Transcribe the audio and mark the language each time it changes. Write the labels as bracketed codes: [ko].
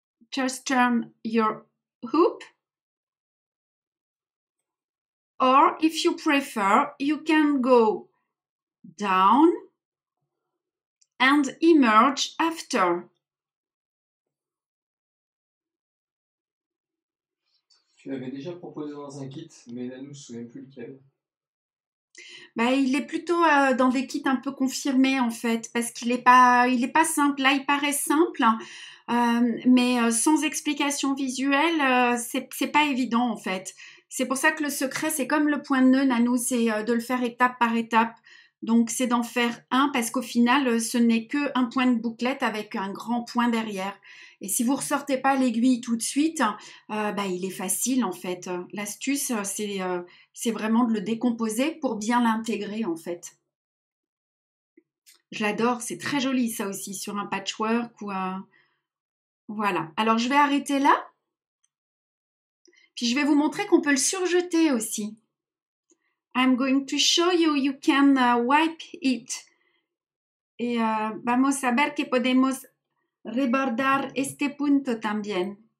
[en] Just turn your hoop. Or if you prefer, you can go down and emerge after. [fr] Tu l'avais déjà proposé dans un kit, mais là, nous ne se souvient plus lequel. Bah, il est plutôt dans des kits un peu confirmés en fait, parce qu'il est pas simple. Là, il paraît simple, mais sans explication visuelle, c'est pas évident en fait. C'est pour ça que le secret, c'est comme le point de nœud, Nanou, c'est de le faire étape par étape. Donc, c'est d'en faire un parce qu'au final, ce n'est que un point de bouclette avec un grand point derrière. Et si vous ressortez pas l'aiguille tout de suite, bah, il est facile en fait. L'astuce, c'est vraiment de le décomposer pour bien l'intégrer en fait. Je l'adore, c'est très joli ça aussi sur un patchwork ou un... Voilà. Alors, je vais arrêter là. Puis, je vais vous montrer qu'on peut le surjeter aussi. [en] I'm going to show you, you can wipe it. [fr] Et [es] vamos a ver que podemos rebordar este punto también.